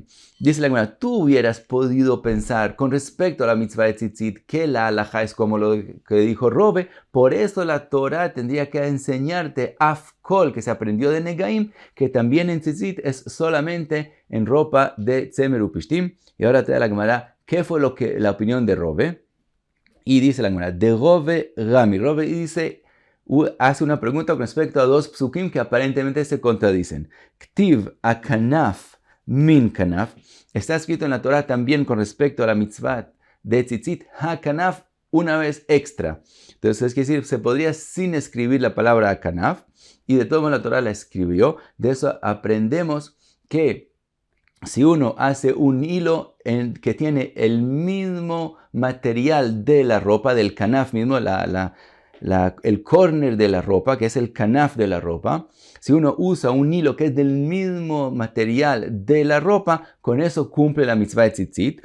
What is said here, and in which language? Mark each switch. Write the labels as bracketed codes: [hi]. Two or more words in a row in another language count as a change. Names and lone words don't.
[es] Dice la Gemara, tú hubieras podido pensar con respecto a la mitzvah de tzitzit que la halajá es como lo que dijo Rove, por eso la Torah tendría que enseñarte afkol, que se aprendió de Negaim, que también en tzitzit es solamente en ropa de [he] צמר ופשתים. [es] Y ahora te da la Gemara, ¿qué fue la opinión de Rove? Y dice la Gemara, de Rove Rami. Rove dice, hace una pregunta con respecto a dos psukim que aparentemente se contradicen. [he] כתיב הכנף מין כנף. [es] Está escrito en la Torah también con respecto a la mitzvah de tzitzit, hakanaf, una vez extra. Entonces, es decir, se podría sin escribir la palabra hakanaf, y de todo modo la Torah la escribió. De eso aprendemos que si uno hace un hilo que tiene el mismo material de la ropa, del kanaf mismo, el corner de la ropa, que es el kanaf de la ropa, si uno usa un hilo que es del mismo material de la ropa, con eso cumple la mitzvah de tzitzit.